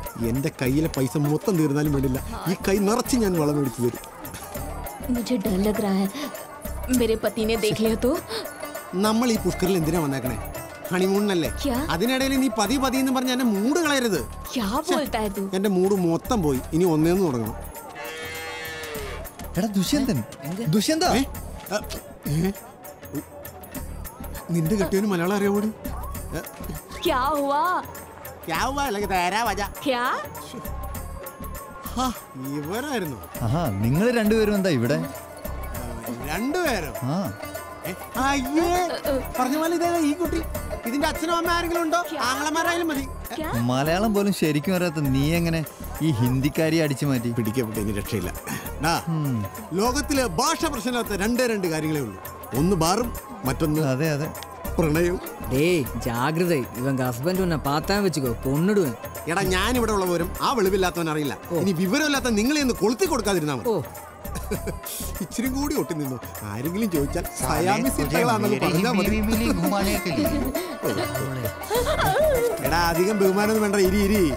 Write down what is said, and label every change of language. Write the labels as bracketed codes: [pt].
[ml] എന്റെ കയ്യിലെ പൈസ മൊത്തം തീർന്നാലും വേണ്ടില്ല ഈ കൈ നിറച്ച് ഞാൻ വളം മേടിച്ചു തരും [hi] मुझे डर लग रहा है मेरे पति ने देख लिया तो [ml] നമ്മൾ ഈ പുഷ്കറിൽ എന്തിനാ വന്നേക്കണേ ഹണിമൂണിനല്ലേ അതിനിടയിൽ നീ പതി പതി എന്ന് പറഞ്ഞ എന്റെ മൂഡ് കളയരുത് [hi] क्या बोलता है तू [ml] എന്റെ മൂഡ് മൊത്തം പോയി ഇനി ഒന്നേന്ന് തുടങ്ങണം എടാ ദുഷ്യന്തൻ ദുഷ്യന്ത നിന്റെ കെട്ടിയവന് മലയാളം അറിയാവോടി? [hi] क्या हुआ? क्या हुआ? लगे तेरा वजह. क्या? [ml] ഇവരായിരുന്നു. ആഹാ, നിങ്ങൾ രണ്ടുപേരും എന്താ ഇവിടെ? രണ്ടുപേരോ? ആ, അയ്യേ, പറഞ്ഞ പോലെ ഇതേ ഈ കുട്ടി. ഇതിന്റെ അച്ഛനും അമ്മ ആരെങ്കിലും ഉണ്ടോ? ആങ്ങളമാരായാലും മതി. മലയാളം പോലും ശരിക്കും അറിയാത്ത നീ എങ്ങനെ ഈ ഹിന്ദിക്കാരി അടിച്ചു മാറ്റി? പിടിക്കപ്പെട്ടെങ്കിൽ രക്ഷയില്ല. ലോകത്തിലെ ഭാഷ പ്രശ്നമില്ലാത്ത രണ്ട് കാര്യങ്ങളേ ഉള്ളൂ. ഒന്ന് ബാറും, മറ്റൊന്ന് അതെ അതെ പ്രണയവും. [ta] டேய் ஜாகிரதை, இவங்க ஹஸ்பண்ட் உன்னை பார்த்தா வச்சுக்கோ, கொன்னுடுவேன். [ml] എടാ, ഞാൻ ഇവിടെ ഉള്ളവരും ആ വെളിവില്ലാത്തവൻ അറിയില്ല. ഇനി വിവരമില്ലാത്ത നിങ്ങളെ ഒന്ന് കൊളുത്തി കൊടുക്കാതിരുന്നാ മതി. ഇച്ചിരി കൂടി ഒട്ടി നിന്നു. ആരെങ്കിലും ചോദിച്ചാൽ പറഞ്ഞാൽ മതി. എടാ, അധികം ബഹുമാനം വേണ്ട. ഇരി.